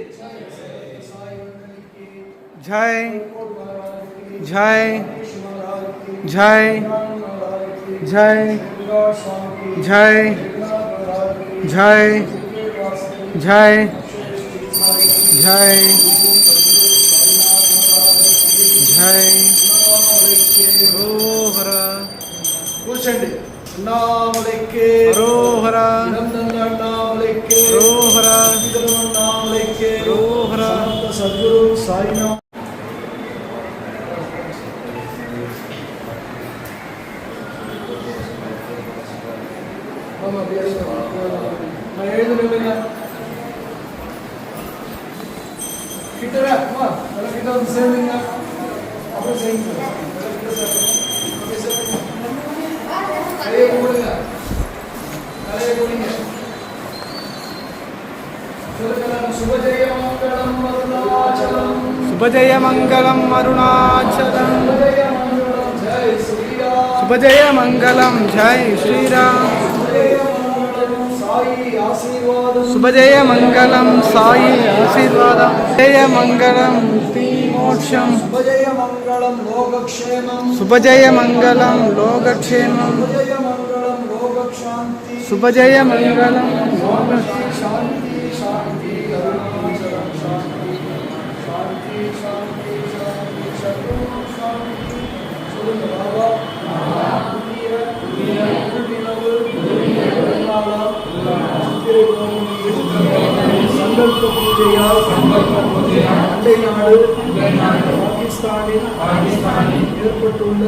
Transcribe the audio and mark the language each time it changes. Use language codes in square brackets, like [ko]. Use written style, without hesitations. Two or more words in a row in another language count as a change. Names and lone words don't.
[hi] जय जय जय जय जय जय जय जय जय हरोहर [te] కూర్చోండి నామలెక్కే [hi] हरोहर [te] నందంగా నామలెక్కే [hi] हरोहर [te] నామలెక్కే [hi] हरोहर [ta] సద్గురు సాయినాథ్ கிட்டவே அம்மா கிட்ட வந்து சேர்ந்துங்க அப்புறம் சேர்ந்து தலையை போடுங்க தலையை போடுங்க [sa] शुभजय मंगलम् अरुणाचलम् शुभजय मंगलम अरुणाचलम जय श्रीराम शुभजय मंगलम जय श्रीराम साई आशीर्वादम् शुभजय मंगलम साई आशीर्वादम जय मंगलम मुक्ति मोक्षम शुभजय मंगलम् लोकक्षेमम् शुभजय मंगलम लोकक्षेमम शुभजय मंगलम् लोकशान्ति शुभजय मंगलम शान्ति शान्ति अरुणाचलम् शान्ति शान्ति शान्ति शान्ति सर्वम् शान्ति सोल्लुङ्ग बाबा [ta] சங்கல்ப பூஜையால் அண்டை நாடு பாகிஸ்தானில் ஏற்பட்டுள்ள